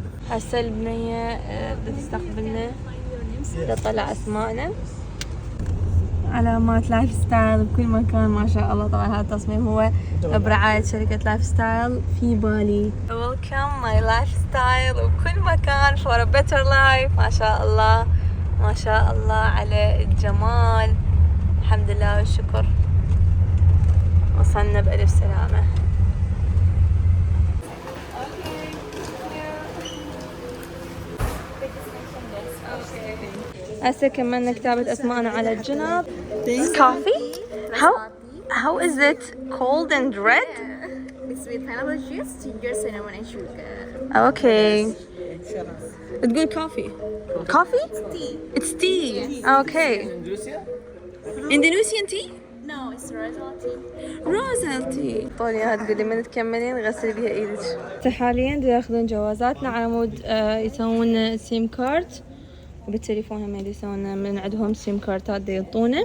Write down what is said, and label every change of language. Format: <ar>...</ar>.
<ar>هسه البنية بتستقبلنا تطلع أسمائنا. علامات لايف ستايل بكل مكان ما شاء الله. طبعا هذا التصميم هو برعاية شركة لايف ستايل في بالي.</ar> <en>Welcome my lifestyle،</en> <ar>وبكل مكان</ar> <en>for a better life.</en> <ar>ما شاء الله ما شاء الله على الجمال. الحمد لله والشكر وصلنا بألف سلامة. هسه كملنا كتابة أسماءنا على الجنب.</ar> <en>Coffee? How is it cold and red? It's with pineapple juice, ginger, cinnamon, and sugar. Okay.</en> <ar>تقول coffee.</ar> <en>Coffee? Tea. It's tea. Okay. Indonesian tea? No, it's rosal tea. Rosal tea.</en> <ar>طولي هاد تقولي من تكملين غسلي بيها ايدك. حاليا ياخذون جوازاتنا على مود يسوون سيم كارت، وبالتليفون هم يسوون من عندهم سيم كارتات يعطونا.</ar>